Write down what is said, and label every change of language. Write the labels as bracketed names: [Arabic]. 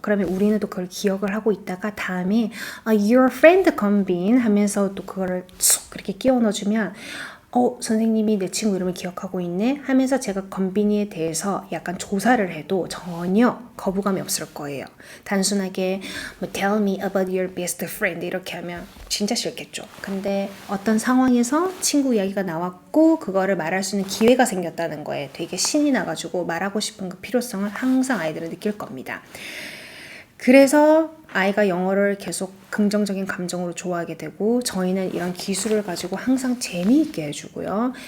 [Korean] 그러면 우리는 또 그걸 기억을 하고 있다가 다음에 your friend 건빈 하면서 또 그거를 쑥 그렇게 끼워 넣어주면 선생님이 내 친구 이름을 기억하고 있네 하면서 제가 건빈이에 대해서 약간 조사를 해도 전혀 거부감이 없을 거예요. 단순하게 [English] tell me about your best friend [Korean] 이렇게 하면 진짜 싫겠죠. 근데 어떤 상황에서 친구 이야기가 나왔고 그거를 말할 수 있는 기회가 생겼다는 거에 되게 신이 나가지고 말하고 싶은 그 필요성을 항상 아이들은 느낄 겁니다. 그래서 아이가 영어를 계속 긍정적인 감정으로 좋아하게 되고 저희는 이런 기술을 가지고 항상 재미있게 해주고요.